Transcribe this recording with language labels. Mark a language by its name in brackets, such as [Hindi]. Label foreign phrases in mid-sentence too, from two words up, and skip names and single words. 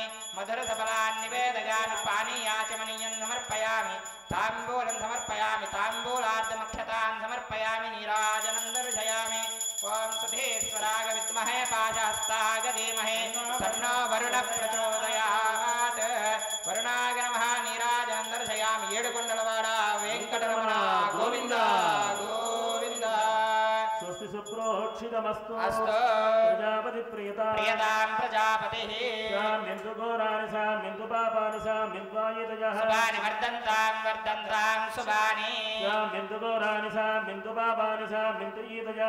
[Sanskrit] मधुरसफलान् निवेदयामि पानीयाचमनीयं समर्पयामि ताम्बूलं समर्पयामि ताम्बूलार्धमक्षतान् समर्पयामि नीराजनं दर्शयामि ओं सुधीश्वराय विद्महे पाशहस्ताय धीमहि तन्नो वरुणः प्रचोदयात् वरुणाय नमः नीराजनं दर्शयामि ఏడుకొండలవాడ వెంకటరమణ గోవింద గోవింద स्वस्ति सुप्रोक्षितमस्तु अस्तु प्रजापति प्रियतां प्रजापतिः साम्यन्तु घोराणि साम्यन्तु पापानि साम्यन्त्वायितयः शुभानि वर्धन्तां शुभानि साम्यन्तु घोराणि साम्यन्तु पापानि साम्यन्तु ईतयः